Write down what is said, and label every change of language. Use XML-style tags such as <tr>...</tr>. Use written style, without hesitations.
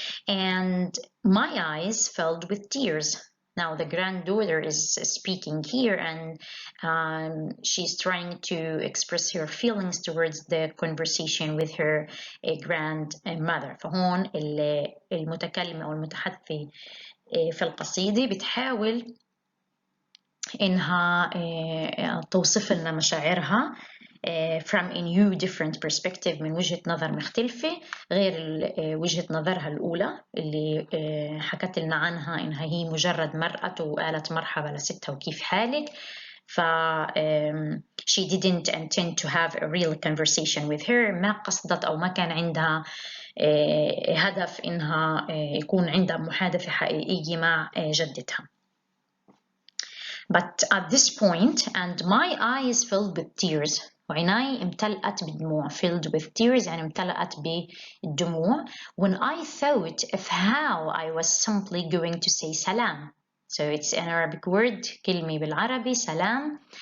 <en>And my eyes filled with tears. Now the granddaughter is speaking here, and she's trying to express her feelings towards the conversation with her grandmother.</en> <ar>فهون المتكلمة أو المتحدثة في القصيدة بتحاول إنها توصف لنا مشاعرها</ar> <en>from a new different perspective،</en> <ar>من وجهة نظر مختلفة غير وجهة نظرها الأولى اللي حكت لنا عنها إنها هي مجرد مرأة وقالت مرحبا لستها وكيف حالك.</ar> <en>ف she didn't intend to have a real conversation with her.</en> <ar>ما قصدت أو ما كان عندها هدف إنها يكون عندها محادثة حقيقية مع جدتها.</ar> <en>But at this point, and my eyes filled with tears.</en> <ar>وعيناي امتلأت بدموع.</ar> <en>filled with tears</en> <ar>يعني امتلأت بالدموع.</ar> <en>When I thought of how I was simply going to say salam. So it's an Arabic word,</en> <ar>كلمة بالعربي سلام.</ar>